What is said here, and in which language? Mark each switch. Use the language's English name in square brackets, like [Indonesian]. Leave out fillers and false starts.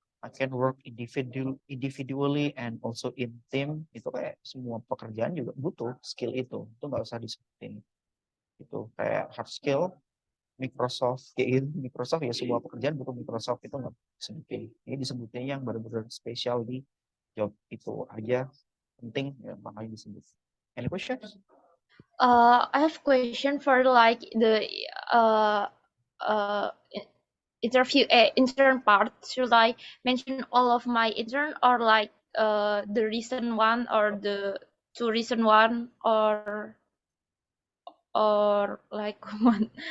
[English] I can work individually and also in team. [Indonesian] Itu kayak semua pekerjaan juga butuh skill itu nggak usah disebutin. Itu kayak hard skill Microsoft kayak gitu. Microsoft ya semua pekerjaan butuh Microsoft itu nggak disebutin. Ini disebutnya yang benar-benar spesial di job itu aja penting ya makanya disebut. [English] Any questions? I have question for like the uh interview intern part. Should I mention all of my intern or like the recent one or the two recent one or like one?